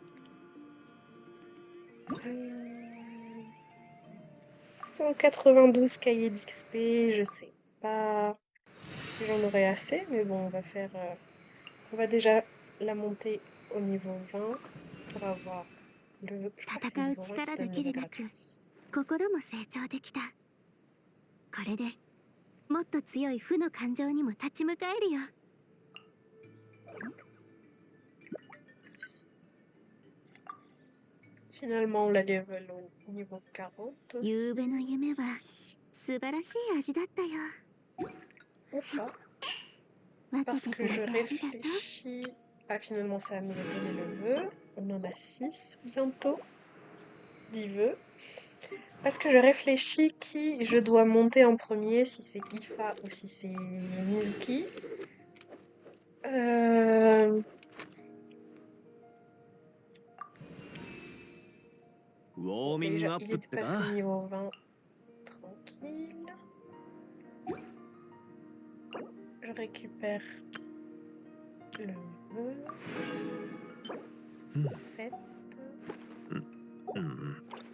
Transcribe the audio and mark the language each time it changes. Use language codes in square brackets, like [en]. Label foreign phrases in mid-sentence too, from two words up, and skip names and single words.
[fr] 192 cahiers d'XP, je sais pas si j'en aurai assez, mais bon, on va déjà la monter au niveau 20 pour avoir je crois que c'est le [ja] 戦う [fr] niveau 20 qui [ja] 力だ [fr] donne le [ja] け [fr] level [ja] でなく、 [fr] gratuit. [ja] 心も成長できた。これでもっと強い負の感情にも立ち向かえるよ。 [fr] Finalement, on la level au niveau 40 [ja] 夕 [fr] aussi. [ja] べの夢は素晴らしい味だったよ。 [fr] Ouf là, [ja] 分け [fr] parce [ja] てく [fr] que [ja] れ [fr] je [ja] てありがとう。 [fr] réfléchis. Ah, finalement, ça nous a donné le vœu. On en a 6 bientôt, 10 vœux. Parce que je réfléchis qui je dois monter en premier, si c'est Ifa ou si c'est Mizuki. Euh, Bon, [ja] ウォーミング [fr] déjà, [ja] アッ [fr] il [ja] プっ [fr] est [ja] て [fr] passé [ja] か [fr] au niveau 20. Tranquille. Je récupère le vœu. 7. [ja] うん